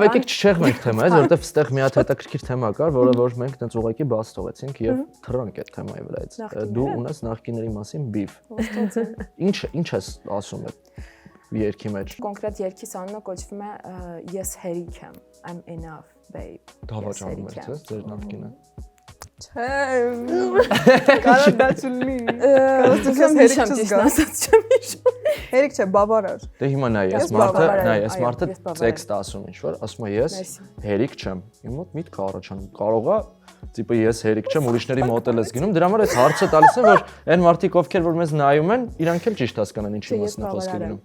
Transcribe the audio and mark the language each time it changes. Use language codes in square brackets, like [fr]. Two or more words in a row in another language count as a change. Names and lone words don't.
[hy] Լավ, եկեք չչեղմենք թեմայից, որովհետև այստեղ մի հատ հետաքրքիր թեմա կար, որը որ մենք տենց ուղղակի բաց թողեցինք եւ թռանք այդ թեմայի վրայից։ Դու ունես նախկիների մասին բիֆ։ Ինչ ես ասում այդ երկի մեջ։ Կոնկրետ երկիս անունը կոչվում է Ես հերիք եմ, [en] I'm enough babe։ [hy] Դավաճանում ես, չէ՞, ձեր նախկինը։ Չէ։ Կարա դա չլինի։ Հերիք չեմ հիշում։ Հերիք չէ, բավարար։ Դե հիմա նայ, ես մարդը տեքստ ասում ինչ որ, ասում է ես հերիք չեմ։ Իմ մոտ միտքը առաջանում։ Կարողա տիպը ես հերիք չեմ, ուրիշների մոտ ես գնում, դրա համար այս հարցը տալիս եմ, որ այն մարդիկ ովքեր որ մեզ նայում են, իրանք էլ ճիշտ հասկանան ինչի մասին է խոսքը գնում։